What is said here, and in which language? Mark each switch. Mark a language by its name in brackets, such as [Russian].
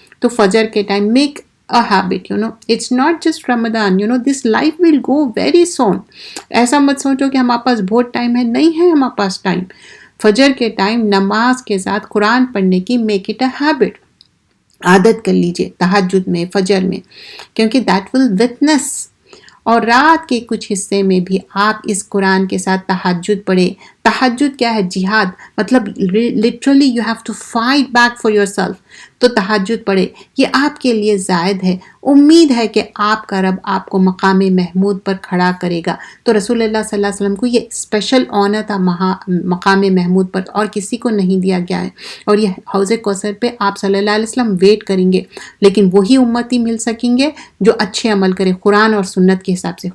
[Urdu] تو فجر کے time [English] Make a habit, it's not just Ramadan, this life will go very soon. [Urdu] ایسا مت سوچو کہ ہمارے پاس بہت ٹائم ہے، نہیں ہے ہمارے پاس ٹائم. فجر کے ٹائم نماز کے ساتھ قرآن پڑھنے کی [English] make it a habit, [Urdu] عادت کر لیجئے تہجد میں، فجر میں، کیونکہ [English] that will witness. [Urdu] اور رات کے کچھ حصے میں بھی آپ اس قرآن کے ساتھ تہجد پڑھے. تہجد کیا ہے؟ جہاد، مطلب [English] literally you have to fight back for yourself. [Urdu] تو تہجد پڑھے، یہ آپ کے لیے زائد ہے. امید ہے کہ آپ کا رب آپ کو مقام محمود پر کھڑا کرے گا. تو رسول اللہ صلی اللہ علیہ وسلم کو یہ [English] special honour [Urdu] تھا مقام محمود پر، اور کسی کو نہیں دیا گیا ہے. اور یہ حوض کوثر پہ آپ صلی اللہ علیہ وسلم ویٹ کریں گے، لیکن وہی امتی مل سکیں گے جو اچھے عمل کرے قرآن اور سنت کے حساب سے.